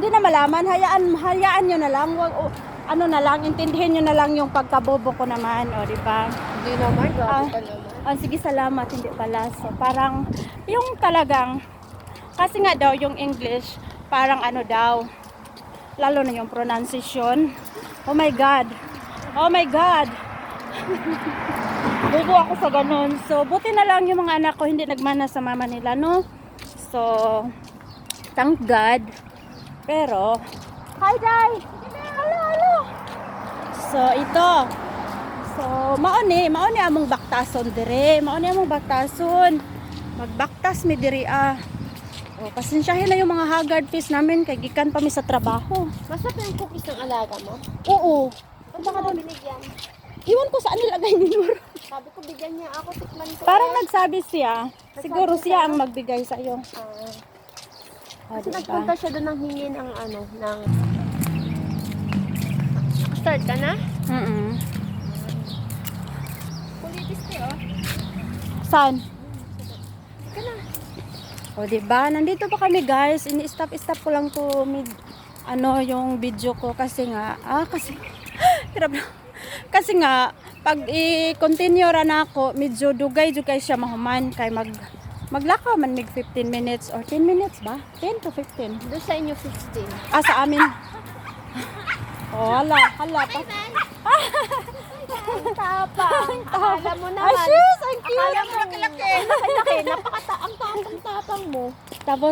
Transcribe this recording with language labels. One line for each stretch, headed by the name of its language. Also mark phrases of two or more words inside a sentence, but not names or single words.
Filipino: hindi na malaman, hayaan nyo na lang. ano na lang, intindihin nyo na lang yung pagkabobo ko naman, o, di ba? Hindi naman, grabe ka naman. Sige, salamat, hindi pala. So, parang, yung talagang, kasi nga daw, yung English, parang ano daw, lalo na yung pronunciation.
English: Oh my God. Oh my God.
Filipino: Bobo ako sa ganun. So, buti na lang yung mga anak ko hindi nagmana sa mama nila, no? So,
English: thank God.
Filipino: Pero, hi, Day! Hello, hello! So, ito. So,
Cebuano: maoni among baktason dire. Maoni among baktason. Magbaktas mi diri ah.
Filipino: O, pasensyahin na yung mga
English: haggard face
Filipino: namin
Cebuano: kay gikan pa mi sa trabaho.
Filipino: Masarap yung cookies ng alaga mo. Oo. Ano mo binigyan? Iwan ko saan nilagay ni Nuro. Sabi ko bigyan niya ako, tikman ko. Parang nagsabi siya. Siguro siya ang magbigay sa iyo. Kasi nagpunta siya doon ng hingi ng ano, ng... Start ka na? Kulitis kayo. Saan? O, diba? Nandito pa kami, guys. Ini-stop ko lang to yung video ko kasi nga, hirap na. Kasi nga,
Cebuano: pag i-continue ra na ako, medyo dugay siya mahuman kay maglakaw man mig
English: 15 minutes or 10 minutes
Cebuano: ba? 10 to 15.
Filipino: Doon sa inyo 15. Sa amin. Oh, hala pa. Tapang. Akala mo naman. Ay, sis, ang cute. Akala mo laki-laki. Laki-laki. Ang tapang mo. Tapos